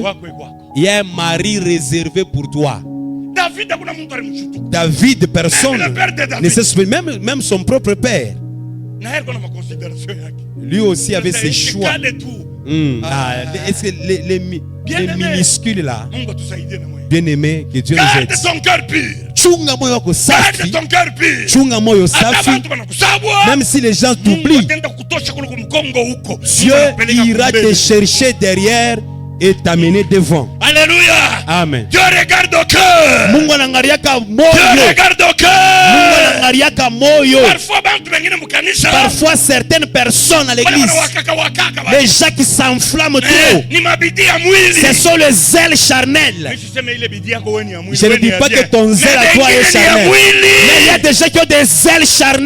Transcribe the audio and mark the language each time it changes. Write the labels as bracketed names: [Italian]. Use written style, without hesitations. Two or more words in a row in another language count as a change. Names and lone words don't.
[French] Il y a un mari réservé pour toi. David, personne ne se souvient, même son propre père. Lui aussi avait ses choix. Les minuscules là, bien aimé, que Dieu nous aide. [Swahili] Chunga moyo safi, chunga moyo safi. [French] Même si les gens t'oublient, Dieu ira te chercher derrière et t'amener devant. Alléluia. Amen. Dieu regarde au cœur. [Swahili] Mungu anangaliaka moyo. [French] Dieu regarde au cœur. [Swahili] Mungu anangaliaka moyo. [French] Parfois certaines personnes à l'église, les gens qui s'enflamment trop, ce sont les ailes charnelles. Je ne dis pas que ton zèle à toi est charnel, mais il y a des gens qui ont des ailes charnelles.